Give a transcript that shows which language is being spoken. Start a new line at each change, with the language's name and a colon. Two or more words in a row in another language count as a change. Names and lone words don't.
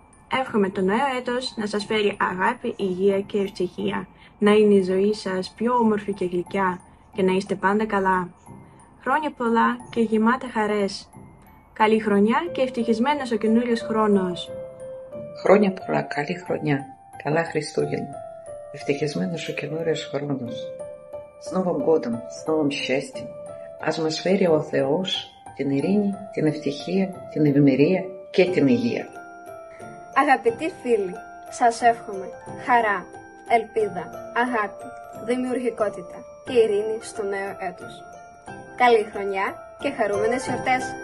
Greek: Εύχομαι το νέο έτος να σας φέρει αγάπη, υγεία και ευτυχία, να είναι η ζωή σας πιο όμορφη και γλυκιά και να είστε πάντα καλά. Χρόνια πολλά και γεμάτα χαρές. Καλή χρονιά και ευτυχισμένος ο καινούριος χρόνος. Χρόνια πολλά, καλή χρονιά, καλά Χριστούγεννα, ευτυχισμένος ο καινούριος χρόνος.
Russian: С Новым годом, с новым счастьем.
Greek: Ας μας φέρει ο Θεός την ειρήνη, την ευτυχία, την ευημερία και την υγεία. Αγαπητοί φίλοι, σας εύχομαι χαρά, ελπίδα, αγάπη, δημιουργικότητα και ειρήνη στο νέο έτος. Καλή χρονιά και χαρούμενες γιορτές!